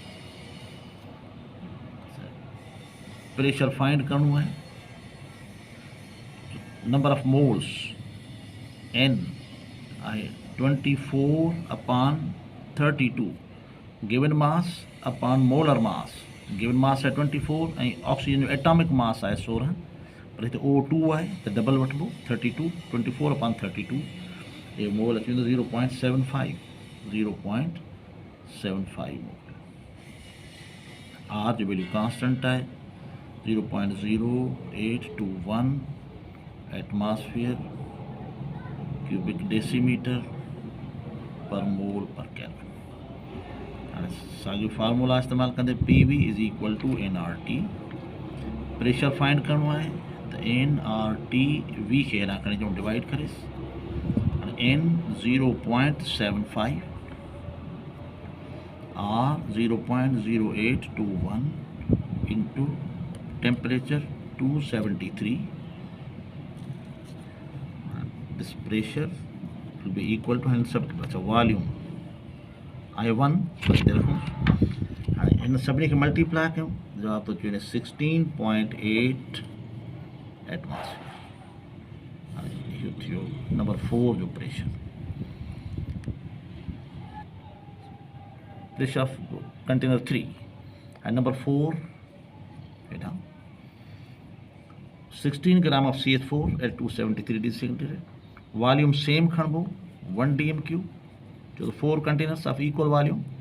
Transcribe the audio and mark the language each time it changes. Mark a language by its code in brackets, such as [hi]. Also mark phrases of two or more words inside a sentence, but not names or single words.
[en] pressure find [sd] करणो है, [en] number of moles n [sd] आहे 24/32, [en] given mass upon molar mass, given mass [sd] है 24 ऐं ऑक्सीजन जो एटॉमिक मास है 16, पर हिते O2 आहे त डबल वठिबो 32, 24/32, ये मोल अची वेंदो 0.75 मोल। आर जो [en] value constant [sd] है 0.0821 [en] atmosphere cubic decimetre per mole per kelvin. [sd] हाणे साॻियो फार्मूला इस्तेमाल कंदे [en] PV is equal to nRT. [sd] प्रेशर फाइंड करणो आहे त nRT V खे हेॾां खणी अचूं डिवाइड करेसि, n 0.75, R 0.0821 [en] into temperature 273, this pressure will be equal to volume [sd] I1 हिते रखूं, हाणे हिन सभिनी खे मल्टीप्लाई कयूं, जवाब थो अची वञे 16.8 एटमॉस्फेयर। हाणे इहो थियो नंबर 4 जो प्रेशर। [en] pressure of container 3 and number 4 हेठां 16 gram of CH4 at 273 degree centigrade, volume same खणबो 1 dm cube, जो 4 containers of equal volume,